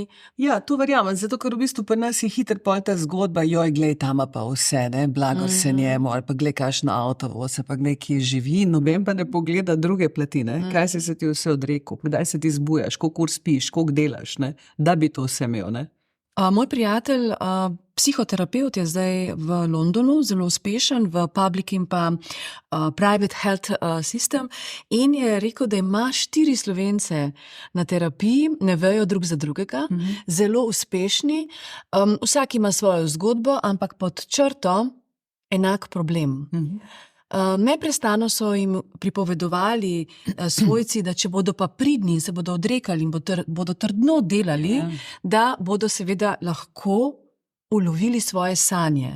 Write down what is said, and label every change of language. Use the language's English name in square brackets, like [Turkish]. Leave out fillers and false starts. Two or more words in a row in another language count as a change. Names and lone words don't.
[Slovenian] Ja, to verjamem, zato ker v bistvu pri nas je hitro pol ta zgodba, joj, glej, tam pa vse, ne, blago se njemu, ali pa glej, kakšno avto vozi, pa glej, kje živi, noben pa ne pogleda druge plati, ne, kaj se ti vse odrekel, kdaj se ti zbujaš, koliko ur spiš, koliko delaš, ne, da bi to vse imel, ne. Moj prijatelj, psihoterapeut je zdaj v Londonu, zelo uspešen v public in pa [English] private health system [Slovenian] in je rekel, da ima 4 Slovence na terapiji, ne vejo drug za drugega, zelo uspešni, vsak ima svojo zgodbo, ampak pod črto enak problem. Neprestano so jim pripovedovali svojci, da če bodo pa pridni in se bodo odrekali in bodo trdno delali, da bodo seveda lahko ulovili svoje sanje.